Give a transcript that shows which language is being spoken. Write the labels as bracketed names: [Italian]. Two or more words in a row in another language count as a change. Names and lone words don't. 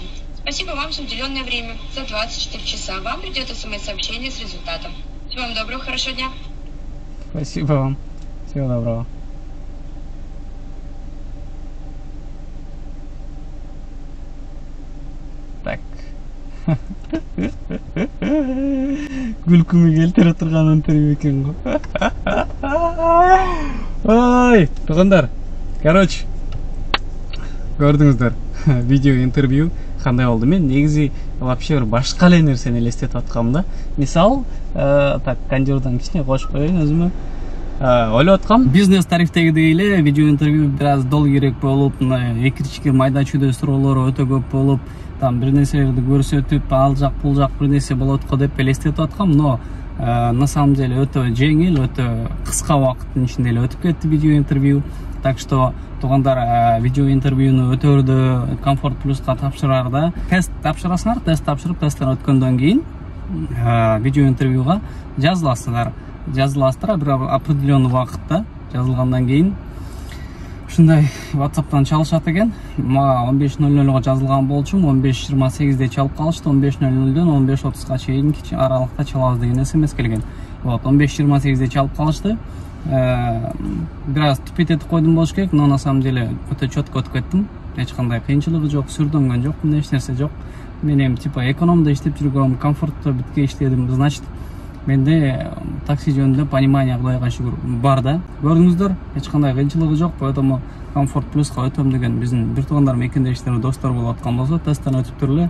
[Russian] Спасибо вам за уделенное время. За 24 часа вам придет смс-сообщение с результатом. Всего вам доброго, хорошего дня. Спасибо вам. Всего доброго. Так. [Kyrgyz] Күлкүмө келтире турган интервью экен го. Ой, туугандар. Короче, көрдүңүздөр видео интервью кандай болду. Мен негизи вообще бир башка эле нерсени элестетип аткам да. Мисал, так кондердон кичине кошуп коеюн өзүмө. Ойлоп аткам, бизнес тарифтегидей эле видео интервью бир аз дол керек болуп, экирчикир майда чүйдө суроолор өтө көп болуп, там бир нерселерди көрсөтүп, ал жак бул жак бир нерсе болот го деп элестетип аткам, [Russian] но на самом деле [Kyrgyz] өтө жеңил, өтө кыска убакыттын ичинде эле өтүп кетти видео интервью. Так что туугандар, видео интервьюну өтөрдө Комфорт Плюска тапшыраарда тест тапшырасыңар, тест тапшырып, тесттен өткөндөн кийин видео интервьюга жазыласыңар. Жазыласыздар бир определенный убакытта. Жазылгандан кийин ушундай WhatsApp'тан чалышат экен. Мага 15:00 жазылган болчумун, 15:28 чалып калышты. 15:00дөн 15:30 чейин аралыкта чалабыз деген SMS келген. Вот, 15:28 чалып калышты. Бир аз тупит этип койдум болуш керек, [Russian] но на самом деле [Kyrgyz] өтө чөткө өтүп кеттим. Эч кандай кыйынчылыгы жок, сүрдөнгөн жокмун, эч нерсе жок. Мен эми типа экономдо иштеп жүргөм, комфортто битке иштедим. Значит, менде такси жөнүндө понимание, Кудайга шүгүр, бар да. Көрдүңүздөр, эч кандай кыйынчылыгы жок. Поэтому Комфорт Плюска өтөм деген биздин бир туугандар мекендештер, достор болуп аткан болсо, тесттен өтүптүр эле.